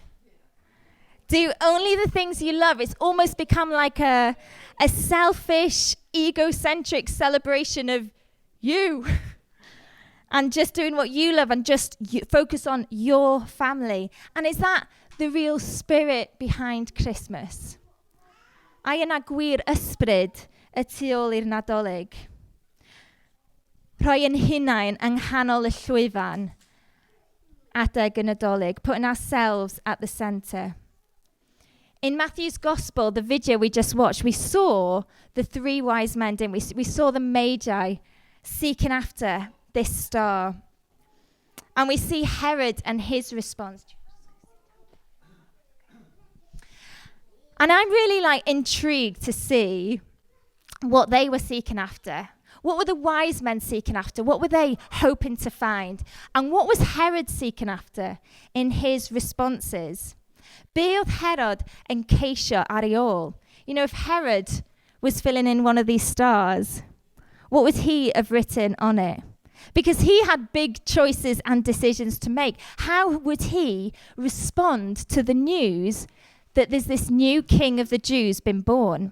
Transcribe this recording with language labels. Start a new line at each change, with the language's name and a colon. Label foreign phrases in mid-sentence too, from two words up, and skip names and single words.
English: Do only the things you love. It's almost become like a selfish, egocentric celebration of you. And just doing what you love and just focus on your family. And is that the real spirit behind Christmas?
Welsh: A yna gwir ysbryd y tu ôl i'r Nadolig. Rhoi yn hunain yng nghanol y llwyfan adeg y Nadolig,
English: putting ourselves at the centre. In Matthew's Gospel, the video we just watched, we saw the 3 wise men, didn't we? We saw the Magi seeking after this star. And we see Herod and his response. And I'm really intrigued to see what they were seeking after. What were the wise men seeking after? What were they hoping to find? And what was Herod seeking after in his responses?
Welsh: Be oedd Herod yn ceisio ar ei ôl?
English: If Herod was filling in one of these stars, what would he have written on it? Because he had big choices and decisions to make. How would he respond to the news that there's this new king of the Jews been born?